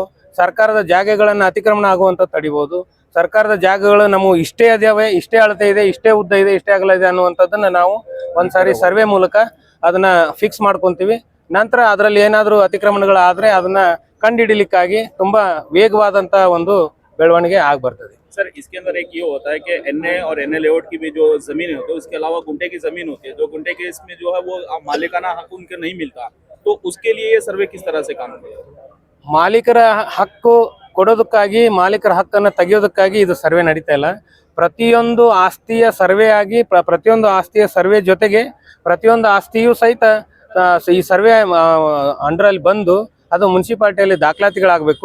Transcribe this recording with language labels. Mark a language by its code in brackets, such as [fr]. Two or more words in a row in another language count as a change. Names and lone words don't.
[kn] ಸರ್ಕಾರದ ಜಾಗಗಳನ್ನು ಅತಿಕ್ರಮಣ ಆಗುವಂಥದ್ದು ತಡಿಬೋದು. ಸರ್ಕಾರದ ಜಾಗಗಳು ನಮಗೆ ಇಷ್ಟೇ ಅದಾವೆ, ಇಷ್ಟೇ ಅಳತೆ ಇದೆ, ಇಷ್ಟೇ ಉದ್ದ ಇದೆ, ಇಷ್ಟೇ ಅಗಲ ಇದೆ ಅನ್ನುವಂಥದ್ದನ್ನು ನಾವು ಒಂದು ಸಾರಿ ಸರ್ವೆ ಮೂಲಕ ಅದನ್ನು ಫಿಕ್ಸ್ ಮಾಡ್ಕೊತೀವಿ. ನಂತರ ಅದರಲ್ಲಿ ಏನಾದರೂ ಅತಿಕ್ರಮಣಗಳಾದರೆ ಅದನ್ನು ಕಂಡುಹಿಡಿಲಿಕ್ಕಾಗಿ ತುಂಬ ವೇಗವಾದಂಥ ಒಂದು ಬೆಳವಣಿಗೆ ಆಗ್ಬರ್ತದೆ. [hi] सर, इसके अंदर एक ये होता है कि NA और [en] NA layout [hi] की भी जो जमीन होती है, उसके अलावा गुंठे की जमीन होती है, जो गुंठे के इसमें जो है वो मालिकाना हक उनके नहीं मिलता, तो उसके लिए ये सर्वे किस तरह से काम करेगा? [kn] ಮಾಲೀಕರ ಹಕ್ಕು ಕೊಡೋದಕ್ಕಾಗಿ, ಮಾಲೀಕರ ಹಕ್ಕನ್ನು ತೆಗೆಯೋದಕ್ಕಾಗಿ ಇದು ಸರ್ವೆ ನಡೀತಾ ಇಲ್ಲ. ಪ್ರತಿಯೊಂದು ಆಸ್ತಿಯ ಸರ್ವೆ ಆಗಿ ಪ್ರತಿಯೊಂದು ಆಸ್ತಿಯ ಸರ್ವೆ ಜೊತೆಗೆ ಪ್ರತಿಯೊಂದು ಆಸ್ತಿಯೂ ಸಹಿತ ಈ ಸರ್ವೆ ಅಂಡರಲ್ಲಿ ಬಂದು ಅದು ಮುನ್ಸಿಪಾಲ್ಟಿಯಲ್ಲಿ ದಾಖಲಾತಿಗಳಾಗಬೇಕು.